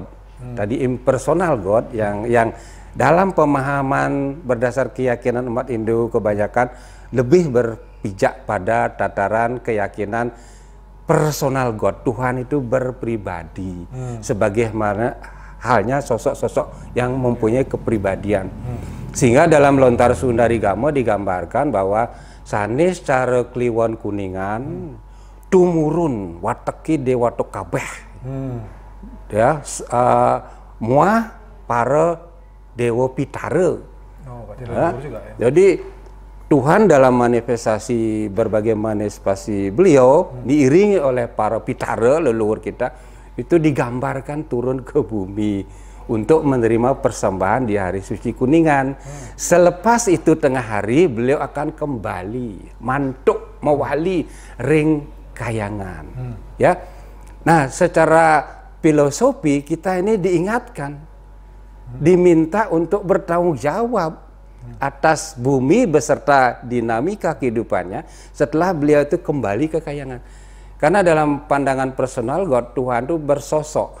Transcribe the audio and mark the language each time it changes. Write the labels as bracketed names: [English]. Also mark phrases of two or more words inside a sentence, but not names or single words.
[Indonesian] Tadi [English] impersonal God [Indonesian] yang dalam pemahaman berdasar keyakinan umat Hindu kebanyakan lebih berpijak pada tataran keyakinan [English] personal God. [Indonesian] Tuhan itu berpribadi, sebagaimana halnya sosok-sosok yang mempunyai kepribadian. Sehingga dalam Lontar Sundarigama digambarkan bahwa [Balinese] sanes cara kliwon Kuningan tumurun wateki dewato kabeh. [Indonesian] Ya, muah para Dewa Pitara. Juga, ya. Jadi Tuhan dalam manifestasi berbagai manifestasi beliau diiringi oleh para Pitara leluhur kita itu digambarkan turun ke bumi untuk menerima persembahan di Hari Suci Kuningan. Selepas itu tengah hari beliau akan kembali [Balinese] mantuk mewali ring kayangan. [Indonesian] Ya. Nah, secara filosofi kita ini diingatkan, diminta untuk bertanggung jawab atas bumi beserta dinamika kehidupannya setelah beliau itu kembali ke kayangan. Karena dalam pandangan [English] personal God, [Indonesian] Tuhan itu bersosok.